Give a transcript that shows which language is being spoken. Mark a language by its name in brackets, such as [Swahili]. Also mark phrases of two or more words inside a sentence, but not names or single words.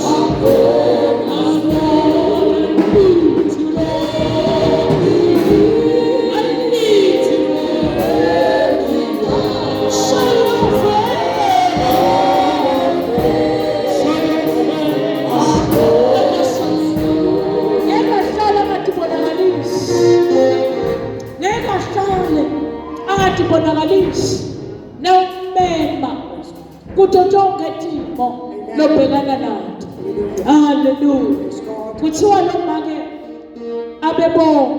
[English] I need to know. I need to know. Show your face. Show your face. [Swati] Ngingahlala ngatibonakalisha. Ngingahlala angatibonakalisha. Nawumema kuto tonke timo lobhekana nato. Hallelujah. Kuthiwa lo make abebonga.